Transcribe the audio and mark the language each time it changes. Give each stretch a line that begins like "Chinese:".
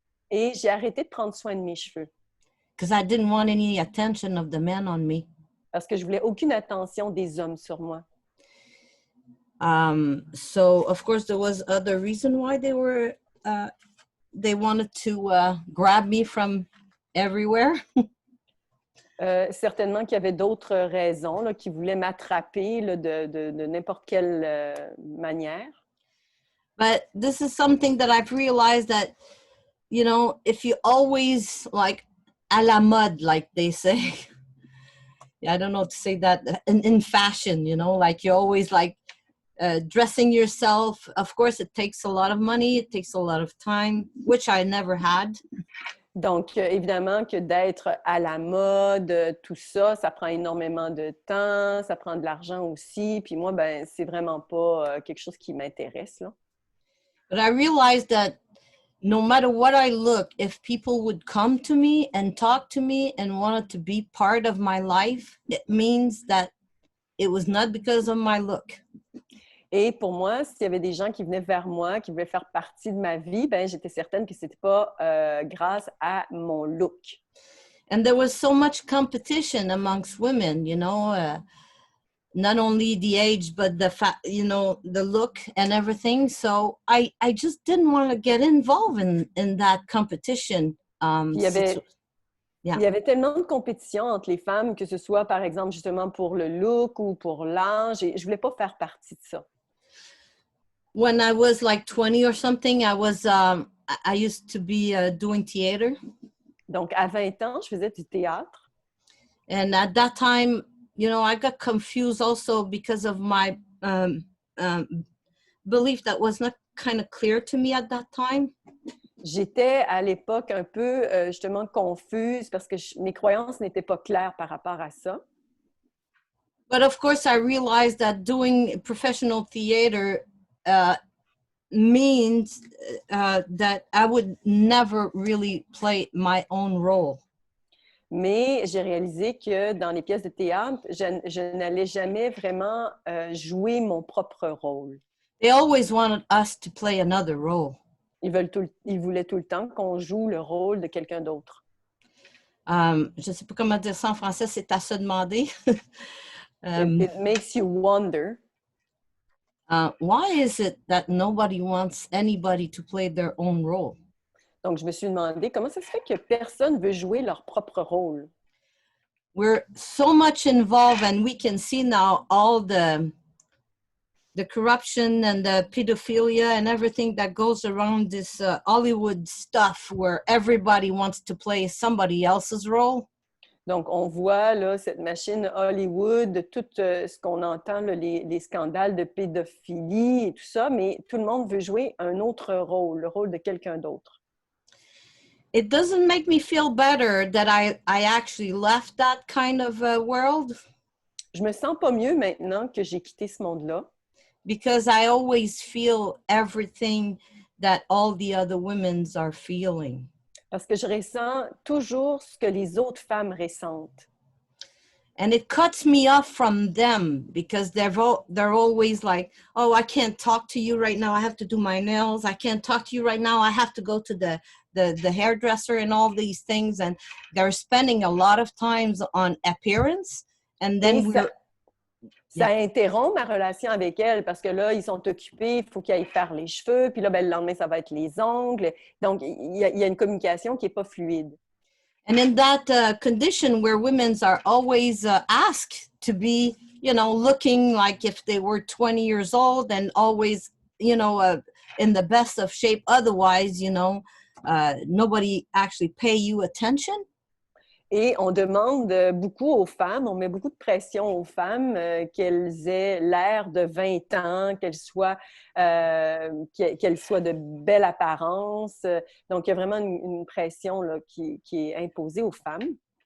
French: Et j'ai arrêté de prendre soin de mes cheveux
English: because I didn't want any attention of the men on me.
French: parce que je voulais aucune attention des hommes sur moi.
English: So of course there was other reason why they wanted to grab me from everywhere.
French: Certainement qu'il y avait d'autres raisons là, qui voulaient m'attraper là, de n'importe quelle manière.
English: But this is something that I've realized that, you know, if you always like à la mode, like they say, I don't know to say that in fashion, you know, like you always like dressing yourself. Of course, it takes a lot of money. It takes a lot of time, which I never had.
French: Donc, évidemment que d'être à la mode, tout ça, ça prend énormément de temps, ça prend de l'argent aussi. Puis moi, ben, c'est vraiment pas quelque chose qui m'intéresse, là.
English: But I realized that no matter what I look, if people would come to me and talk to me and wanted to be part of my life, it means that it was not because of my look.
French: Et pour moi, s'il y avait des gens qui venaient vers moi, qui voulaient faire partie de ma vie, ben, j'étais certaine que c'était pas grâce à mon look.
English: And there was so much competition amongst women, you know, not only the age, but the look and everything. So I just didn't want to get involved in that competition.
French: Il y avait tellement de compétition entre les femmes, que ce soit, par exemple, justement pour le look ou pour l'âge, et je voulais pas faire partie de ça.
English: When I was like 20 or something, I used to be doing theater.
French: Donc, à 20 ans, je faisais du théâtre.
English: And at that time, you know, I got confused also because of my belief that was not kind of clear to me at that time.
French: J'étais à l'époque un peu justement confuse parce que mes croyances n'étaient pas claires par rapport à ça.
English: But of course, I realized that doing professional theater means that I would never really play my own role.
French: Mais j'ai réalisé que dans les pièces de théâtre, je n'allais jamais vraiment jouer mon propre rôle.
English: They always wanted us to play another role.
French: Ils voulaient tout le temps qu'on joue le rôle de quelqu'un d'autre. Je ne sais pas comment dire ça en français, c'est à se demander.
English: It makes you wonder. Why is it that nobody wants anybody to play their own role?
French: Donc, je me suis demandé comment ça se fait que personne veut jouer leur propre rôle.
English: We're so much involved, and we can see now all the corruption and the pedophilia and everything that goes around this Hollywood stuff where everybody wants to play somebody else's role.
French: Donc, on voit là, cette machine Hollywood, tout ce qu'on entend, là, les scandales de pédophilie et tout ça, mais tout le monde veut jouer un autre rôle, le rôle de quelqu'un d'autre.
English: It doesn't make me feel better that I actually left that kind of world.
French: Je me sens pas mieux maintenant que j'ai quitté ce monde-là.
English: Because I always feel everything that all the other women are feeling.
French: Parce que je ressens toujours ce que les autres femmes ressentent.
English: And it cuts me off from them because they're always like, oh, I can't talk to you right now. I have to do my nails. I can't talk to you right now. I have to go to the hairdresser and all these things. And they're spending a lot of times on appearance. And then
French: ça interrompt ma relation avec elle parce que là, ils sont occupés, il faut qu'ils aillent faire les cheveux, puis là, ben, le lendemain, ça va être les ongles. Donc, il y a une communication qui n'est pas fluide.
English: And in that condition where women are always asked to be, you know, looking like if they were 20 years old and always, you know, in the best of shape. Otherwise, you know, nobody actually pay you attention.
French: Et on demande beaucoup aux femmes, on met beaucoup de pression aux femmes qu'elles aient l'air de 20 ans, qu'elles soient de belle apparence. Donc, il y a vraiment une pression là, qui est imposée aux femmes.